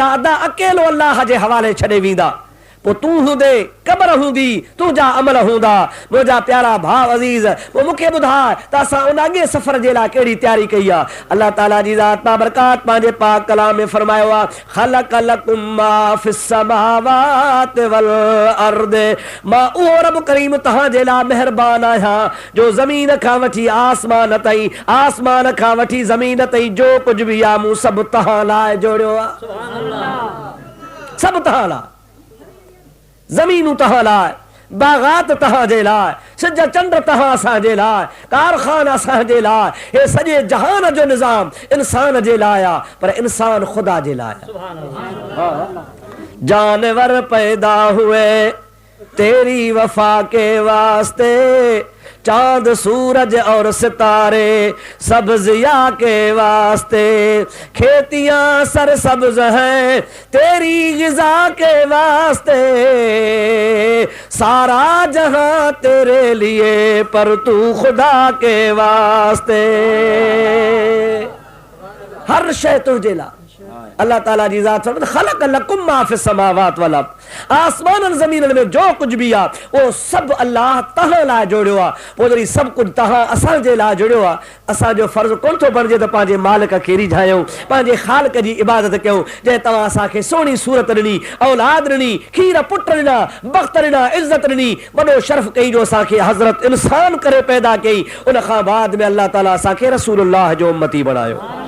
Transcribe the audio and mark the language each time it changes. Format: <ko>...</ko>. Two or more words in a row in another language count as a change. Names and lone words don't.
<sd>अदा अकेलो अल्लाह जे हवाले छॾे वेंदा पो तूं हूंदे क़बर हूंदी तुंहिंजा अमल हूंदा मुंहिंजा प्यारा भाउ अज़ीज़ पो मूंखे ॿुधाए त असां उन अॻे सफ़र जे लाइ कहिड़ी तयारी कई आहे अल्लाह ताला जी ज़ात बाबरकात पंहिंजे पाक कलाम में फरमायो आहे</sd> <ar>خلق لكم ما في السماوات والأرض</ar> <sd>मां उहो रब करीम तव्हां जे लाइ महिरबान आहियां जो ज़मीन खां वठी आसमान ताईं आसमान खां वठी ज़मीन ताईं जो कुझु बि आहे मूं सभु तव्हां लाइ जोड़ियो आहे सभु तव्हां लाइ ज़मीनूं तव्हां लाइ बाग़ात तव्हां जे लाइ सिज चंड तव्हां असांजे लाइ कारखाना असांजे लाइ हे सॼे जहान जो निज़ाम इंसान जे लाइ आहे पर इंसान ख़ुदा जे लाइ</sd> <ur>جانور پیدا ہوئے تیری وفا کے واسطے چاند سورج اور ستارے سب ضیا کے واسطے کھیتیاں سرسبز ہیں تیری غذا کے واسطے سارا جہاں تیرے لیے پر تو خدا کے واسطے ہر شے تجھے لا</ur> <sd>अल्लाह ताला जी ज़ात</sd> <ar>خلق لكم ما في السماوات والأرض</ar> <sd>आसमान ज़मीन में जो कुछ भी आहे वो सब अल्लाह तव्हां लाइ जोड़ियो आहे पोइ जॾहिं सभु कुझु तव्हां असांजे लाइ जोड़ियो आहे असांजो फ़र्ज़ु कोन थो बणिजे त पंहिंजे मालिक खे रिझायूं पंहिंजे ख़ालिक जी इबादत कयूं जंहिं तव्हां असांखे सुहिणी सूरत ॾिनी औलाद ॾिनी खीर पुट ॾिना बख़्त ॾिना इज़त ॾिनी वॾो शर्फ़ कई जो असांखे हज़रत इंसान करे पैदा कई उन खां बाद में अल्लाह ताला असांखे रसूलुल्लाह जो उम्मती बणायो</sd>